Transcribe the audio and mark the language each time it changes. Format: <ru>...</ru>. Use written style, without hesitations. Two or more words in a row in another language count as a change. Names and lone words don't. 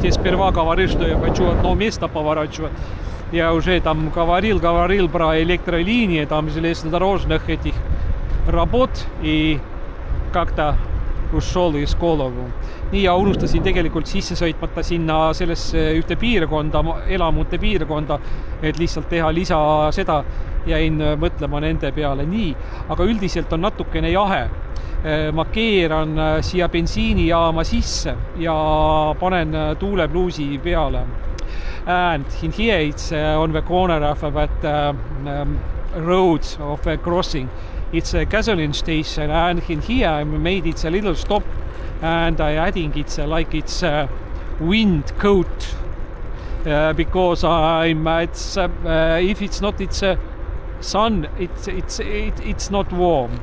<ru>Я сперва говорил, что я хочу одно место поворачивать. Я уже там говорил про электролинии, там железнодорожных этих работ и как-то ушел из голову.</ru> <et>Nii, ja unustasin tegelikult sisse sõitmata sinna sellesse ühte piirkonda, elamute piirkonda, et lihtsalt teha lisa seda, jäin mõtlema nende peale. Nii, aga üldiselt on natukene jahe. Ma keeran siia bensiinijaama sisse ja panen tuulebluusi peale.</et> <en>And in here it's on the corner of that road of a crossing. It's a gasoline station, and in here I made it a little stop, and I adding it's like it's wind coat because if it's not it's sun, it's not warm.</en>